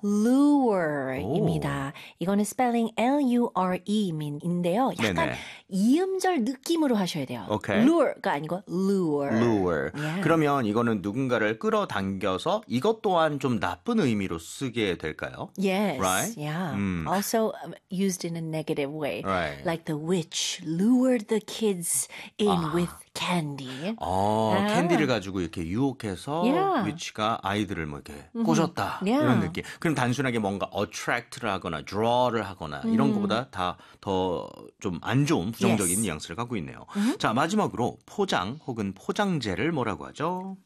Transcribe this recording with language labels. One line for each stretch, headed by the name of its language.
Korean: Lure입니다. 이거는 스펠링 L-U-R-E인데요. 약간 네네. 이음절 느낌으로 하셔야 돼요.
English: Okay.
Korean: Lure가 아니고 lure.
English: Lure. Yeah.
Korean: 그러면 이거는 누군가를 끌어당겨서 이것 또한 좀 나쁜 의미로 쓰게 될까요?
English: Yes. Right? Yeah. Also used in a negative way. Right. Like the witch lured the kids in with candy.
Korean: 캔디를 가지고 이렇게 유혹해서 위치가 아이들을 뭐 이렇게 꽂았다 이런 느낌. 그럼 단순하게 뭔가 attract를 하거나 draw를 하거나 이런 것보다 다 더 좀 안 좋은 부정적인 뉘앙스를 갖고 있네요. 자, 마지막으로 포장 혹은 포장재를 뭐라고 하죠?